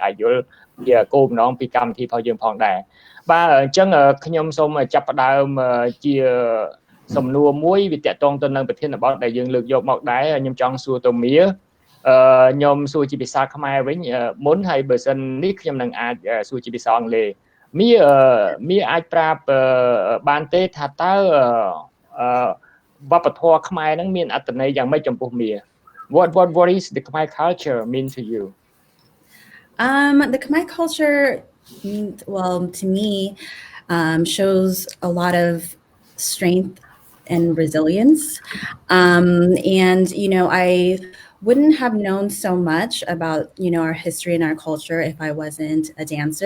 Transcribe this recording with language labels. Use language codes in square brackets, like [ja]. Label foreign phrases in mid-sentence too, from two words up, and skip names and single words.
[km] អាចយល់ពីគោលបំណងពីកម្មវិធីរបស់យើងផងដែរបាទអញ្ចឹងខ្ញុំសូមចាប់ផ្ដើមជាសំណួរមួយវាតកតងទៅនឹងប្រធានបទដែលយើងលើកយកមកដែរខ្ញុំចង់សួរទៅមៀខ្ញុំសួរជាភាសាខ្មែរវិញមុនហើយបើសិននេះខ្ញុំនឹងអាចសួរជាភាសាអង់គ្លេសមៀអាចប្រាប់បានទេថាតើវប្បធម៌ខ្មែរហ្នឹងមានអត្ថន័យយ៉ាងម៉េចចំពោះមៀ [en] What is the Khmer culture mean to you? The Khmer culture, well, to me, shows a lot of strength and resilience. And, you know, I wouldn't have known so much about, you know, our history and our culture if I wasn't a dancer.